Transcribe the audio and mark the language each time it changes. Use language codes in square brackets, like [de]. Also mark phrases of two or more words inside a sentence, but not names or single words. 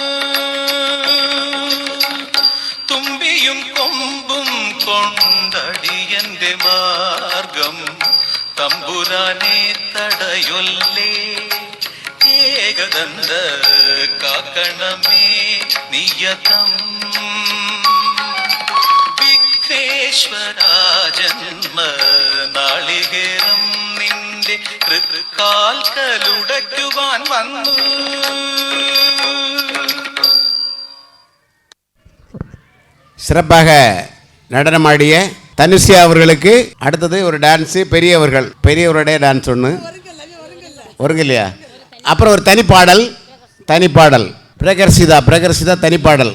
[ml] തുമ്പിയും കൊമ്പും കൊണ്ടടിയന്റെ മാർഗം തമ്പുരാനെ തടയൊല്ലേ ഏകദന്ത കാക്കണമേ നിയതം വിഘ്നേശ്വര ജന്മ നാളികേരം നിന്റെ തൃക്കാൽക്കലുടയ്ക്കുവാൻ വന്നു. [ta] சிறப்பாக நடனமாடிய தனுஷியா அவர்களுக்கு அடுத்தது ஒரு டான்ஸு பெரியவருடைய டான்ஸ் ஒன்று வருங்க இல்லையா. அப்புறம் ஒரு தனிப்பாடல் பிரகர்ஷிதா தனிப்பாடல்.